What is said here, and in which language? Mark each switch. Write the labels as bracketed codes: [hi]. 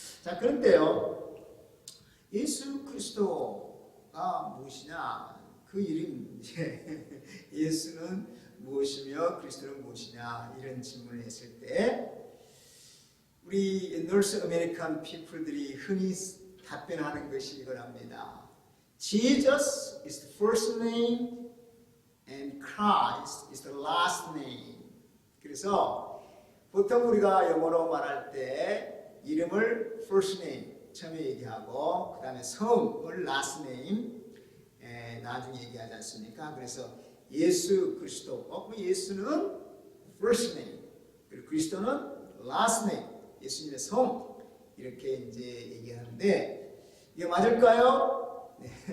[ko] 자, 그런데요, 예수 그리스도가 무엇이냐? 그 이름, 예수는 무엇이며 그리스도는 무엇이냐? 이런 질문을 했을 때 우리 노스 아메리칸 피플들이 흔히 답변하는 것이 이거랍니다. [en] Jesus is the first name and Christ is the last name. [ko] 그래서 보통 우리가 영어로 말할 때 이름을 first name 처음에 얘기하고 그 다음에 성을 last name 나중에 얘기하지 않습니까? 그래서 예수 그리스도 예수는 first name 그리고 그리스도는 last name 예수님의 성 이렇게 이제 얘기하는데 이게 맞을까요? 네.